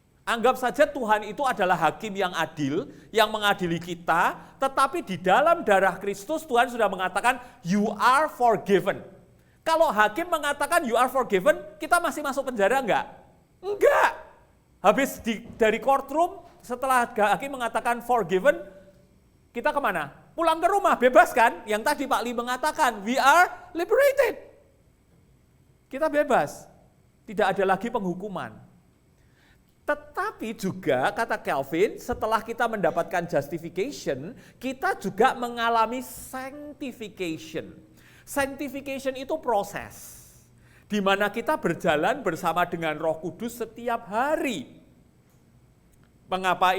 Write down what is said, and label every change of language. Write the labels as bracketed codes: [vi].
[id] Anggap saja Tuhan itu adalah hakim yang adil, yang mengadili kita, tetapi di dalam darah Kristus Tuhan sudah mengatakan [en] you are forgiven. [id] Kalau hakim mengatakan [en] you are forgiven, [id] kita masih masuk penjara enggak? Enggak. Habis dari courtroom, setelah hakim mengatakan forgiven, kita kemana? Pulang ke rumah, bebas kan? Yang tadi Pak Lee mengatakan, [en] we are liberated. [id] Kita bebas, tidak ada lagi penghukuman. Tetapi juga, kata Calvin, setelah kita mendapatkan justification, kita juga mengalami sanctification. Sanctification itu proses, di mana kita berjalan bersama dengan Roh Kudus setiap hari. Mengapa?